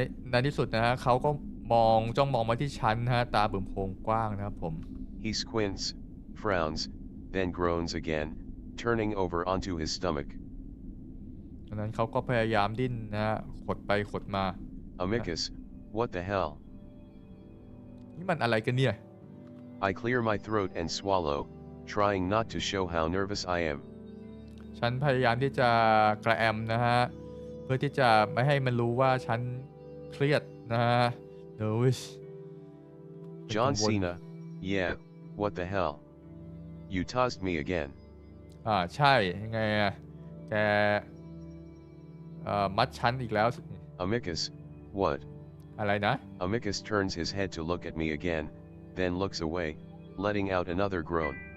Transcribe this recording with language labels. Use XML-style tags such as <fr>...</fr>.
<th>ในที่สุดนะฮะเขาก็จ้องมองมาที่ชั้นนะฮะตาบึ่มโพงกว้างนะครับผม</th> <en>He squints, frowns, then groans again, turning over onto his stomach.</en> <th>ดังนั้นเขาก็พยายามดิ้นนะฮะขดไปขดมา</th> <en>Amicus, What the hell?</en> <th>นี่มันอะไรกันเนี่ย</th> <en>I clear my throat and swallow, trying not to show how nervous I am.</en> <th>ฉันพยายามที่จะกระแอมนะฮะเพื่อที่จะไม่ให้มันรู้ว่าฉันเครียดนะฮะ nervous</th> <en>John Cena, yeah, what the hell? You tossed me again.</en> <th>ใช่ยังไงอะแกมัดฉันอีกแล้ว</th> <en>Amicus, what?</en> <th>อะไรนะ</th> <en>Amicus turns his head to look at me again, then looks away, letting out another groan.</en>